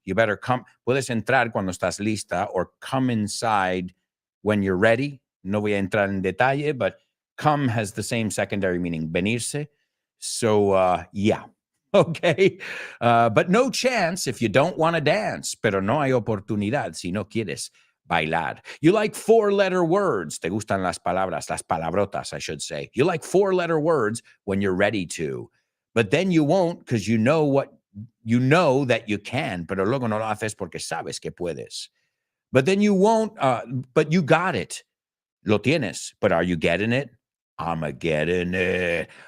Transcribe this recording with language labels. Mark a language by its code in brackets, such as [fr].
[en] You better come. [es] Puedes entrar cuando estás lista, [en] or come inside when you're ready. [es] No voy a entrar en detalle, [en] but come has the same secondary meaning, [es] venirse. [en] So, yeah. Okay. But no chance if you don't want to dance. [es] Pero no hay oportunidad si no quieres bailar. [en] You like 4-letter words. [es] Te gustan las palabras, las palabrotas, [en] I should say. You like 4-letter words when you're ready to. But then you won't because you know that you can, [es] pero luego no lo haces porque sabes que puedes. [en] But then you won't, but you got it. [es] Lo tienes. [en] But are you getting it? I'm getting it.